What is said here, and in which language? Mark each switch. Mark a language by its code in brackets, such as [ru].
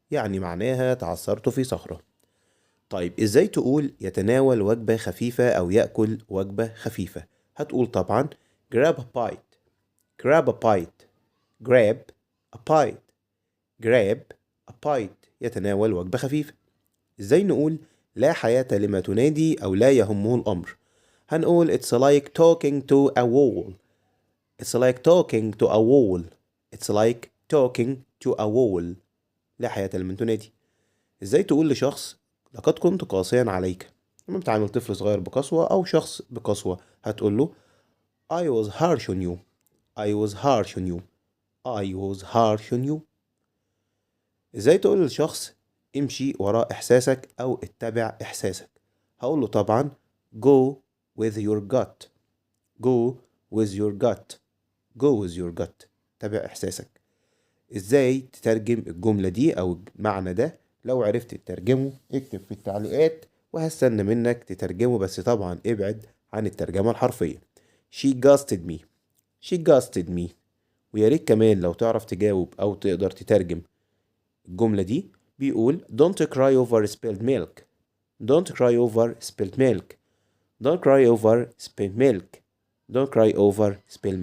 [ar] يعني معناها تعثرت في صخرة. طيب ازاي تقول يتناول وجبة خفيفة أو يأكل وجبة خفيفة؟ هتقول طبعا [en] grab a bite. grab a bite. grab a bite. grab a bite. [ar] يتناول وجبة خفيفة. ازاي نقول لا حياة لما تنادي أو لا يهمه الأمر؟ هنقول [en] it's like talking to a wall. it's like talking to a wall. it's like talking to a wall. [ar] لا حياة لمن تنادي. ازاي تقول لشخص لقد كنت قاسيا عليك؟ لما بتعامل طفل صغير بقسوة أو شخص بقسوة هتقول له [en] I was harsh on you. I was harsh on you. I was harsh on you. [ar] ازاي تقول لشخص امشي وراء إحساسك أو اتبع إحساسك؟ هقول له طبعا [en] go with your gut. go with your gut. go with your gut. [ar] تبع إحساسك. ازاي تترجم الجملة دي أو المعنى ده؟ لو عرفت تترجمه اكتب في التعليقات وهستنى منك تترجمه، بس طبعا ابعد عن الترجمة الحرفية. [en] She ghosted me. She ghosted me. [ar] ويا ريت كمان لو تعرف تجاوب أو تقدر تترجم الجملة دي. بيقول [en] don't cry over spilled milk. don't cry over spilled milk. don't cry over spilled milk. don't cry over spilled milk.